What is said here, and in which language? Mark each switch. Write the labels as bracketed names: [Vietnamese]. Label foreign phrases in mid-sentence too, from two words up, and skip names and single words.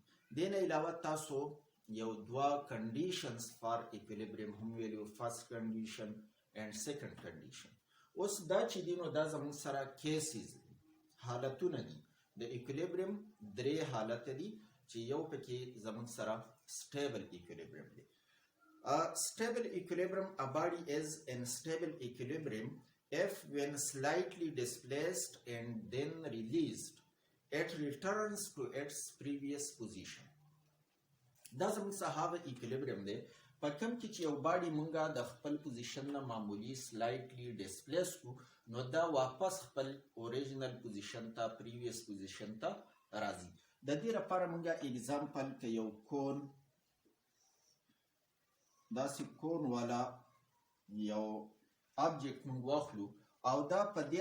[Pashto] دې نه علاوه تاسو یو دوه [English] conditions for equilibrium [Pashto] هم ویلي و، [English] first condition and second condition. [Pashto] اوس دا چې دي نو دا زموږ سره کیسز دي، حالتونه دي. د ایکویلیبریم درې حالت دي چې یو پکې زموږ سره [English] stable equilibrium [Pashto] دی. [English] Stable equilibrium, a body is in stable equilibrium if when slightly displaced and then released it returns to its previous position. [Pashto] دا زموږ سره هغه equilibrium دی په کوم کې چې یو باډي مونږه د خپل پوزیشن نه معمولی [English] slightly displace [Pashto] کړو، نو دا واپس خپل [English] original position [Pashto] ته، [English] previous position [Pashto] ته راځي. د دې لپاره مونږه اگزامپل که یو کون، داسې کون والا یو آبجیکټ مونږ واخلو او دا په دې